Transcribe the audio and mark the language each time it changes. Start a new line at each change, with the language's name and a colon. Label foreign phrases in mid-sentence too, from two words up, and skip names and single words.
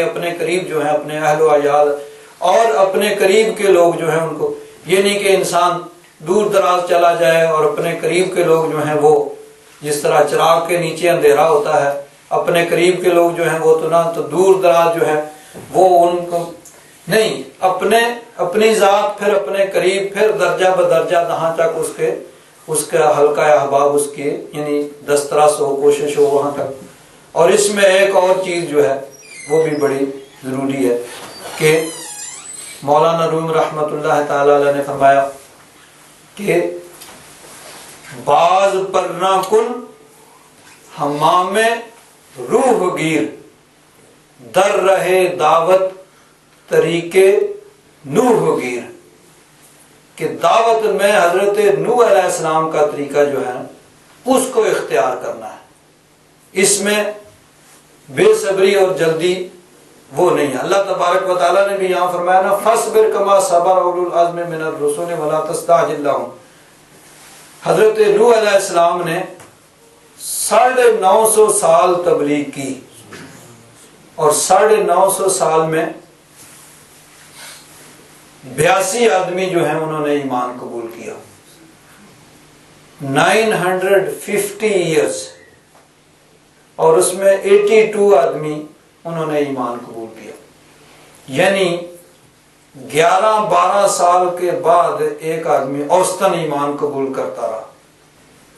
Urdu: اپنے قریب جو ہیں اپنے اہل و عیال اور اپنے قریب کے لوگ جو ہیں ان کو، یہ نہیں کہ انسان دور دراز چلا جائے اور اپنے قریب کے لوگ جو ہیں وہ جس طرح چراغ کے نیچے اندھیرا ہوتا ہے، اپنے قریب کے لوگ جو ہیں وہ تو نہ، تو دور دراز جو ہے وہ ان کو نہیں، اپنی ذات، پھر اپنے قریب، پھر درجہ بدرجہ جہاں تک اس کا حلقہ احباب اس کے یعنی دسترس ہو، کوشش ہو وہاں تک۔ اور اس میں ایک اور چیز جو ہے وہ بھی بڑی ضروری ہے کہ مولانا روم رحمۃ اللہ تعالی علیہ نے فرمایا کہ
Persian: باز پرنا کن حمام روح گیر، در رہے دعوت طریقے نوح گیر،
Urdu: کہ دعوت میں حضرت نوح علیہ السلام کا طریقہ جو ہے اس کو اختیار کرنا ہے، اس میں بے صبری اور جلدی وہ نہیں ہے۔ اللہ تبارک و تعالیٰ نے بھی یہاں فرمایا نا،
Arabic: فَاصْبِرْ كَمَا صَبَرَ أُولُو الْعَزْمِ مِنَ الرُّسُلِ وَلَا تَسْتَعْجِلْ لَهُمْ۔
Urdu: حضرت نوح علیہ السلام نے 950 سال تبلیغ کی، اور 950 سال میں 82 آدمی جو ہیں انہوں نے ایمان قبول کیا، 950 ایئرس، اور اس میں 82 آدمی انہوں نے ایمان قبول کیا، یعنی 11-12 سال کے بعد ایک آدمی اوسطاً ایمان قبول کرتا رہا۔